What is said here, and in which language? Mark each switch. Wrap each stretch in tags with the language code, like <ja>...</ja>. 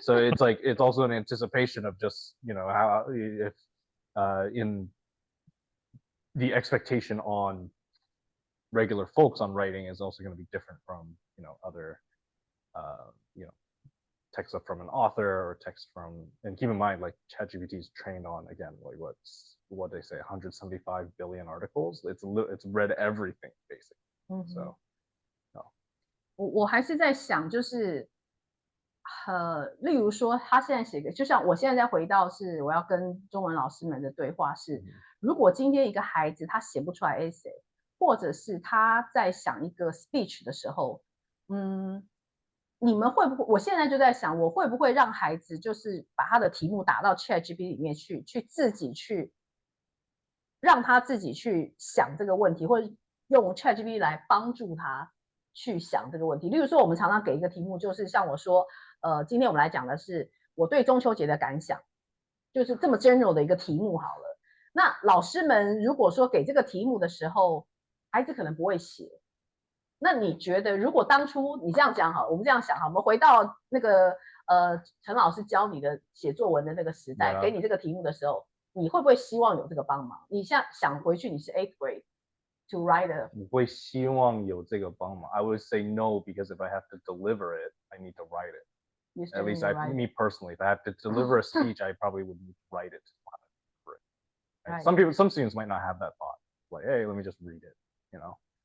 <en>So it's like, it's also an anticipation of just, you know, how if in the expectation on regular folks on writing is also going to be different from, you know, other, you know, text from an author or text from, and keep in mind, like ChatGPT is trained on, again, like what they say, 175 billion articles. It's read everything basically. So, no.</en> <zh>我还是在想，就是例如说，他现在写个，就像我现在在回到是我要跟中文老师们的对话是，如果今天一个孩子他写不出来 essay， 或者是他在想一个 speech 的时候，你们会不会？我现在就在想，我会不会让孩子就是把他的题目打到 ChatGPT 里面去自己去让他自己去想这个问题，或者用 ChatGPT 来帮助他去想这个问题。例如说，我们常常给一个题目，就是像我说，今天我们来讲的是我对中秋节的感想，就是这么 general 的一个题目好了。那老师们如果说给这个题目的时候，孩子可能不会写。那你觉得，如果当初你这样讲好，我们这样想好，我们回到那个陈老师教你的写作文的那个时代，给你这个题目的时候，你会不会希望有这个帮忙？你现在想回去，你是</zh> <en>8th grade to write a，</en> <zh>我会希望有这个帮忙。</zh> <en>I would say no because if I have to deliver it, I need to write it. At least me personally, if I have to deliver a speech, I probably would need to write it. Right? Some students might not have that thought. Like, hey, let me just read it, you know.</en>